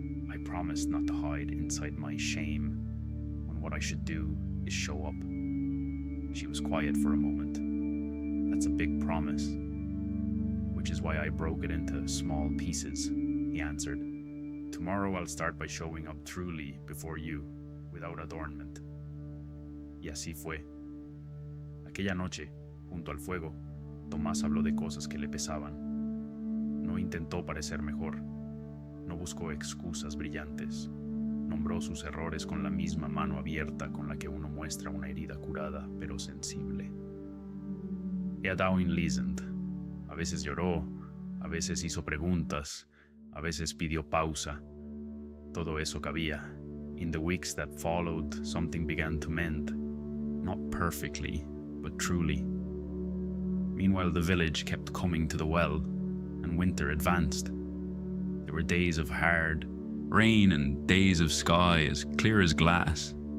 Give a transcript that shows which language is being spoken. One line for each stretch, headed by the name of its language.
English: "I promised not to hide inside my shame when what I should do is show up." She was quiet for a moment. "That's a big promise, which is why I broke it into small pieces," he answered. "Tomorrow I'll start by showing up truly before you, without adornment."
Spanish: Y así fue. Aquella noche, junto al fuego, Tomás habló de cosas que le pesaban. No intentó parecer mejor. No buscó excusas brillantes. Nombró sus errores con la misma mano abierta con la que uno muestra una herida curada pero sensible.
English: Eadawan listened.
Spanish: A veces lloró, a veces hizo preguntas, a veces pidió pausa. Todo eso cabía.
English: In the weeks that followed, something began to mend. Not perfectly, but truly. Meanwhile, the village kept coming to the well, and winter advanced. There were days of hard rain and days of sky as clear as glass.